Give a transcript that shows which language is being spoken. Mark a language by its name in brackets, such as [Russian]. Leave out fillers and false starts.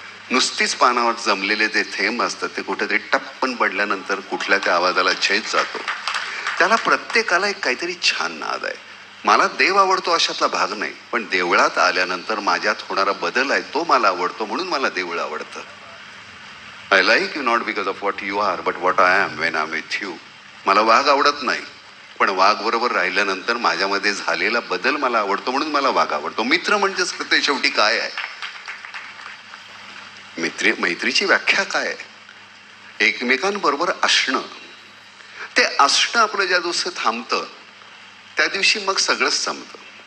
[Marathi] नुसतीच पानावर जमलेले जे थेंब असतात ते कुठेतरी टप्पन पडल्यानंतर कुठल्या त्या आवाजाला छेद जातो. त्याला प्रत्येकाला एक काहीतरी छान नाद आहे. मला देव आवडतो अशातला भाग नाही, पण देवळात आल्यानंतर माझ्यात होणारा बदल आहे तो मला आवडतो, म्हणून मला देऊळ आवडतं. [English] I like you not because of what you are but what I am when I am with you. [Marathi] मला वाघ आवडत नाही, पण वाघ बरोबर राहिल्यानंतर माझ्यामध्ये झालेला बदल मला आवडतो, म्हणून मला वाघ आवडतो. मित्र म्हणजेच ते शेवटी काय आहे? मैत्रीची व्याख्या काय आहे? एकमेकांबरोबर असणं. ते असणं आपलं ज्या दिवशी थांबतं त्या दिवशी मग सगळंच संपतं.